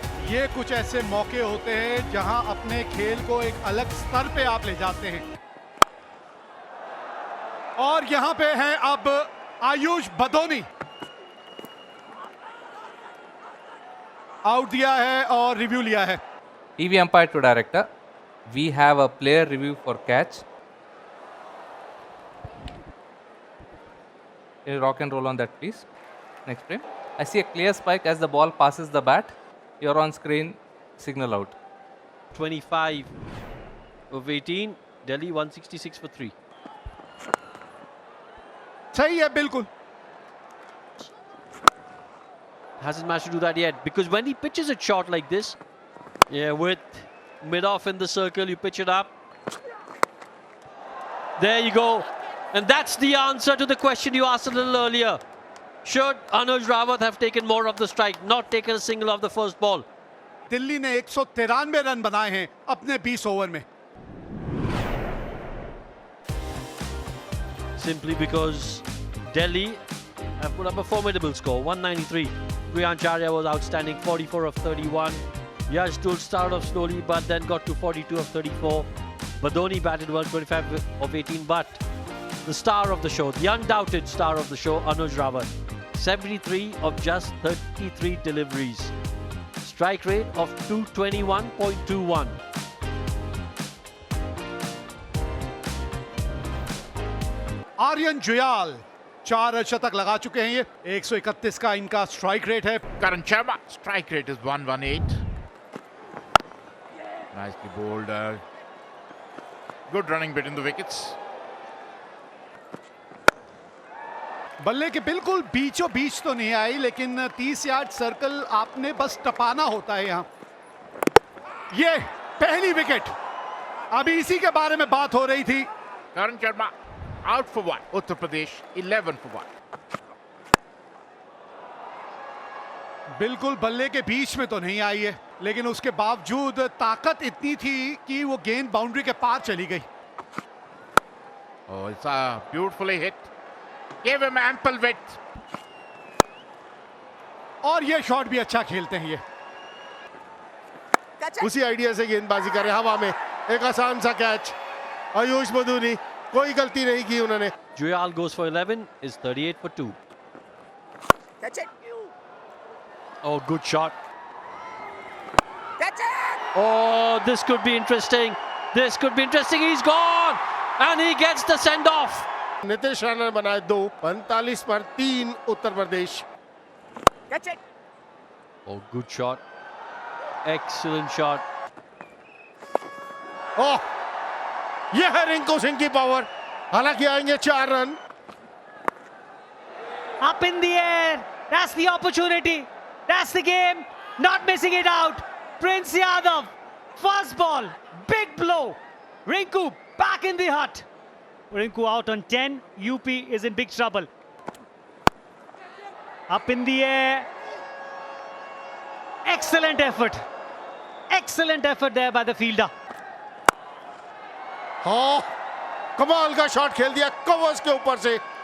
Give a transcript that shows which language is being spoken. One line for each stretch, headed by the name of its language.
Hindi: ये कुछ ऐसे मौके होते हैं जहां अपने खेल को एक अलग स्तर पे आप ले जाते हैं। और यहां पे हैं अब आयुष बदोनी। आउट दिया है और रिव्यू लिया है।
English: TV umpire to director. We have a player review for catch. Can you rock and roll on that, please? Next frame. I see a clear spike as the ball passes the bat. You're on screen. Signal out. 25 of 18. Delhi 166 for 3.
Hindi: सही है बिल्कुल।
English: Hasn't managed to do that yet, because when he pitches it short like this, with mid-off in the circle, you pitch it up. There you go. And that's the answer to the question you asked a little earlier. Should Anuj Rawat have taken more of the strike, not taken a single off the first ball?
Hindi: Delhi ने 193 run बनाए हैं अपने 20 over में।
English: simply because Delhi have put up a formidable score, 193. Priyancharya was outstanding, 44 of 31. Yash Dul started off slowly but then got to 42 of 34. Badoni batted well, 25 of 18, but the star of the show, the undoubted star of the show, Anuj Rawat, 73 of just 33 deliveries. Strike rate of 221.21.
Hindi: Aryan Juyal 4 शतक लगा चुके हैं। ये 131 का इनका strike rate है।
English: Karan Sharma, strike rate is 118. Nicely bowled. Good running between the wickets.
Hindi: बल्ले के बिल्कुल बीचों बीच तो नहीं आई, लेकिन 30 यार्ड सर्कल आपने बस टपाना होता है यहाँ। ये पहली विकेट, अभी इसी के बारे में बात हो रही थी।
English: Karan Sharma out for 1. Uttar Pradesh 11 for 1.
Hindi: बिल्कुल बल्ले के बीच में तो नहीं आई है, लेकिन उसके बावजूद ताकत इतनी थी कि वो गेंद बाउंड्री के पार चली गई।
English: Oh, it's beautifully hit. Gave him ample width.
Hindi: और ये शॉट भी अच्छा खेलते हैं ये। उसी आइडिया से गेंदबाजी करे, हवा में एक आसान सा कैच। आयुष बदूनी, कोई गलती नहीं की उन्होंने।
English: Juyal goes for 11, is 38 for 2. Catch it. Oh, good shot. Catch it. Oh, this could be interesting. This could be interesting. He's gone. And he gets the send-off.
Hindi: Nitish Rana ने बनाए 2, 45 पर 3 Uttar Pradesh.
English: Catch it. Oh, good shot. Excellent shot.
Hindi: ओह, ये है रिंकू सिंह की power. हालांकि आएंगे 4 run.
English: Up in the air. That's the opportunity. That's the game. Not missing it out. Prince Yadav. First ball. Big blow. Rinku back in the hut. Rinku out on 10. UP is in big trouble. Up in the air. Excellent effort. Excellent effort there by the fielder.
Hindi: हाँ, कमाल का shot खेल दिया covers के ऊपर से।